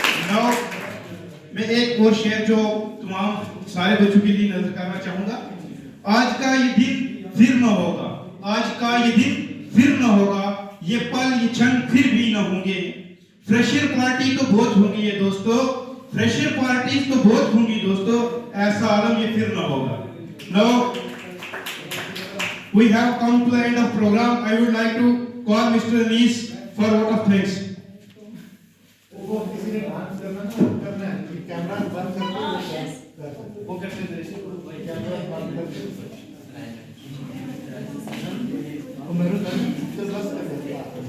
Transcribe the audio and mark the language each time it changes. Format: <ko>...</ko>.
<hi>Now मैं एक और शेर जो तमाम सारे बच्चों के लिए नजर करना चाहूंगा। आज का ये दिन फिर न होगा, आज का ये दिन फिर न होगा, ये पल ये क्षण फिर भी न होंगे। फ्रेशर पार्टी तो बहुत होंगी ये दोस्तों, फ्रेशर पार्टी तो बहुत होंगी दोस्तों, ऐसा आलम ये फिर न होगा।</hi> <en>Now we have come to the end of program. I would like to call Mr. Anis for vote of thanks.</en> <hi>वो किसी ने डांस करना करना है, कैमरा बंद करके वो करते थे, कैमरा बंद करके वो मेरे को बस कर देता</hi>